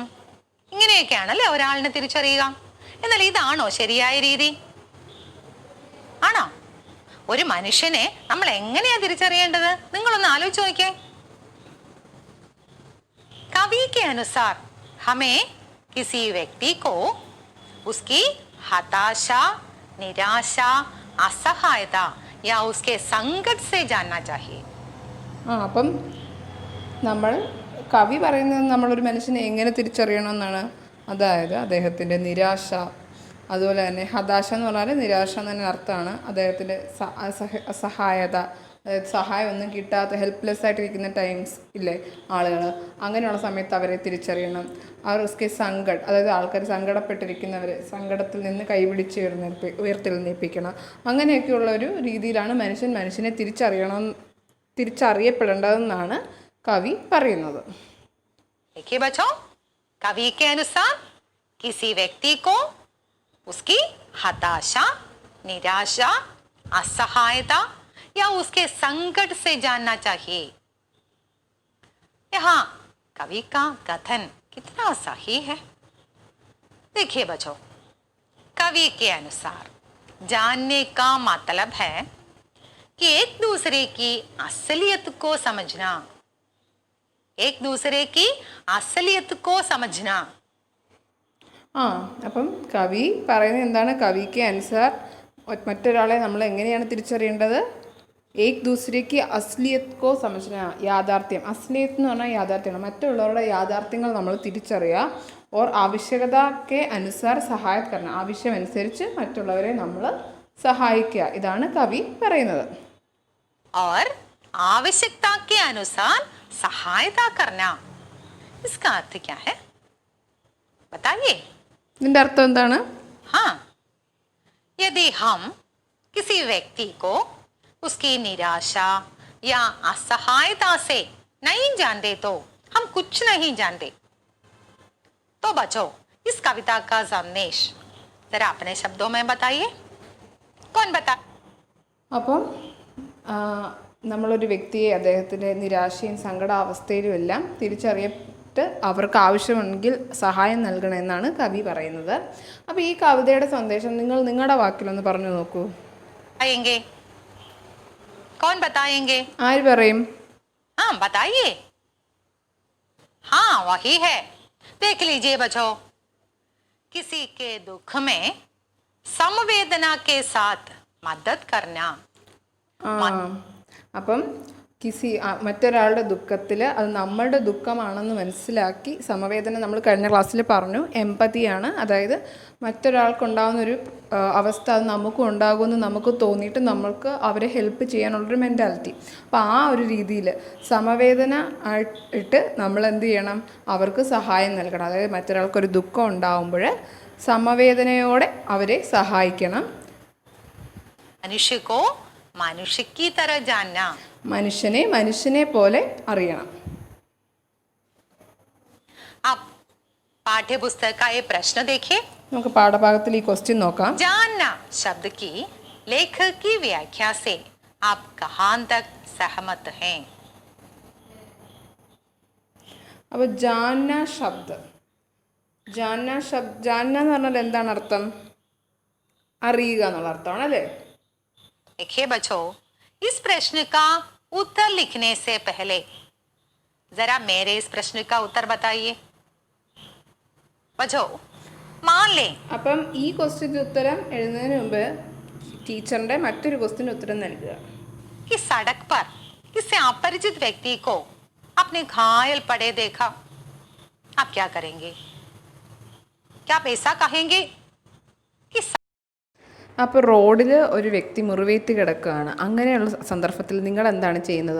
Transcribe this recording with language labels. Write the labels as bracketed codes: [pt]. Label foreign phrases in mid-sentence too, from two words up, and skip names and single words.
[ml] ഇങ്ങനെയൊക്കെയാണല്ലേ ഒരാളിനെ തിരിച്ചറിയുക. എന്നാൽ ഇതാണോ ശരിയായ രീതി? ആണോ? ഒരു മനുഷ്യനെ നമ്മൾ എങ്ങനെയാ തിരിച്ചറിയേണ്ടത്? നിങ്ങളൊന്ന് ആലോചിച്ച് നോക്കിയേ. [hi] कवि के अनुसार हमें किसी व्यक्ति को उसकी हताशा, निराशा, असहायता या उसके संकट से जानना चाहिए. [ml] അപ്പം നമ്മൾ കവി പറയുന്നത് നമ്മളൊരു മനുഷ്യനെ എങ്ങനെ തിരിച്ചറിയണമെന്നാണ്. അതായത് അദ്ദേഹത്തിൻ്റെ നിരാശ, അതുപോലെ തന്നെ ഹതാശ എന്ന് പറഞ്ഞാൽ നിരാശ എന്ന് തന്നെ അർത്ഥമാണ്. അദ്ദേഹത്തിൻ്റെ അസഹായത, അതായത് സഹായം ഒന്നും കിട്ടാത്ത ഹെൽപ്ലെസ് ആയിട്ടിരിക്കുന്ന ടൈംസ് ഇല്ലേ ആളുകൾ, അങ്ങനെയുള്ള സമയത്ത് അവരെ തിരിച്ചറിയണം. അവർക്ക് സങ്കടം, അതായത് ആൾക്കാർ സങ്കടപ്പെട്ടിരിക്കുന്നവരെ സങ്കടത്തിൽ നിന്ന് കൈപിടിച്ച് ഉയർത്തെഴുന്നേൽപ്പിക്കണം. അങ്ങനെയൊക്കെയുള്ള ഒരു രീതിയിലാണ് മനുഷ്യനെ തിരിച്ചറിയപ്പെടേണ്ടതെന്നാണ് കവി പറയുന്നത്. [hi] देखिए बच्चों, कवि के अनुसार किसी व्यक्ति को उसकी हताशा, निराशा, असहायता या उसके संकट से जानना चाहिए। यहाँ कवि का कथन कितना सही है। देखिए बच्चों, कवि के अनुसार जानने का मतलब है कि एक दूसरे की असलियत को समझना, एक दूसरे की असलियत को समझना। [ml] ആ അപ്പം കവി പറയുന്നത് എന്താണ്? കവിക്ക് അനുസാർ മറ്റൊരാളെ നമ്മൾ എങ്ങനെയാണ് തിരിച്ചറിയേണ്ടത്? [hi] एक दूसरे की असलियत को समझना, യാഥാർത്ഥ്യം. [ml] അസ്ലിയത്ത് എന്ന് പറഞ്ഞാൽ യാഥാർത്ഥ്യമാണ്. മറ്റുള്ളവരുടെ യാഥാർത്ഥ്യങ്ങൾ നമ്മൾ തിരിച്ചറിയുക. [hi] और आवश्यकता के अनुसार सहायता करना, [ml] ആവശ്യമനുസരിച്ച് മറ്റുള്ളവരെ നമ്മൾ സഹായിക്കുക. ഇതാണ് കവി പറയുന്നത്. [hi] और आवश्यकता के अनुसार सहायता करना, इसका अर्थ क्या है बताइए? [ml] ഇതിൻ്റെ അർത്ഥം എന്താണ്? [hi] हाँ, यदि हम किसी व्यक्ति को उसकी निराशा या असहायता से नहीं जानते तो हम कुछ नहीं जानते। तो बच्चों, इस कविता का संदेश जरा अपने शब्दों में बताइए। कौन बता? [ml] അപ്പം നമ്മളൊരു വ്യക്തിയെ അദ്ദേഹത്തിൻ്റെ നിരാശയും സങ്കടാവസ്ഥയിലും എല്ലാം തിരിച്ചറിയിട്ട് അവർക്ക് ആവശ്യമുണ്ടെങ്കിൽ സഹായം നൽകണമെന്നാണ് കവി പറയുന്നത്. അപ്പോൾ ഈ കവിതയുടെ സന്ദേശം നിങ്ങൾ നിങ്ങളുടെ വാക്കിലൊന്ന് പറഞ്ഞു നോക്കൂ. [hi] बताएंगे? कौन बताएंगे? [ml] ആര് പറയും? [hi] हाँ बताइए। हाँ वही है, देख लीजिए बच्चों, किसी के दुख में संवेदना के साथ मदद करना। [ml] അപ്പം മറ്റൊരാളുടെ ദുഃഖത്തിൽ അത് നമ്മളുടെ ദുഃഖമാണെന്ന് മനസ്സിലാക്കി സമവേദന, നമ്മൾ കഴിഞ്ഞ ക്ലാസ്സിൽ പറഞ്ഞു, എമ്പതിയാണ്. അതായത് മറ്റൊരാൾക്കുണ്ടാകുന്നൊരു അവസ്ഥ അത് നമുക്കും ഉണ്ടാകുമെന്ന് നമുക്ക് തോന്നിയിട്ട് നമ്മൾക്ക് അവരെ ഹെൽപ്പ് ചെയ്യാനുള്ളൊരു മെൻറ്റാലിറ്റി. അപ്പോൾ ആ ഒരു രീതിയിൽ സമവേദന ആയിട്ട് നമ്മൾ എന്ത് ചെയ്യണം? അവർക്ക് സഹായം നൽകണം. അതായത് മറ്റൊരാൾക്കൊരു ദുഃഖം ഉണ്ടാകുമ്പോൾ സമവേദനയോടെ അവരെ സഹായിക്കണം. [hi] मनुष्य को मनुष्य की तरह जानना, [ml] മനുഷ്യനെ മനുഷ്യനെ പോലെ അറിയണം. [hi] आप पाठ्य पुस्तक का ये प्रश्न देखिए। [ml] നമുക്ക് പാഠഭാഗത്തിൽ ഈ ക്വസ്റ്റ്യൻ നോക്കാം. [hi] जानना शब्द की लेखक की व्याख्या से आप कहाँ तक सहमत हैं? [ml] അപ്പോൾ [hi] जानना शब्द, [ml] ജാന്ന എന്ന് പറഞ്ഞാൽ എന്താണ് അർത്ഥം? അറിയുക എന്നുള്ള അർത്ഥമാണ് അല്ലേ? [hi] देखिए बच्चों, इस प्रश्न का उत्तर लिखने से पहले जरा मेरे इस प्रश्न का उत्तर बताइए बच्चों। मान लें [ml] അപ്പം ഈ ക്വസ്റ്റ്യൻ്റെ ഉത്തരം എഴുതുന്നതിന് മുമ്പ് ടീച്ചറിൻ്റെ മറ്റൊരു ക്വസ്റ്റ്യൻ്റെ ഉത്തരം നൽകുക. [hi] कि सड़क पर किसी अपरिचित व्यक्ति को अपने घायल पड़े देखा, आप क्या करेंगे? क्या आप ऐसा कहेंगे कि [ml] അപ്പോൾ റോഡിൽ ഒരു വ്യക്തി മുറിവേറ്റ് കിടക്കുകയാണ്. അങ്ങനെയുള്ള സന്ദർഭത്തിൽ നിങ്ങൾ എന്താണ് ചെയ്യുന്നത്?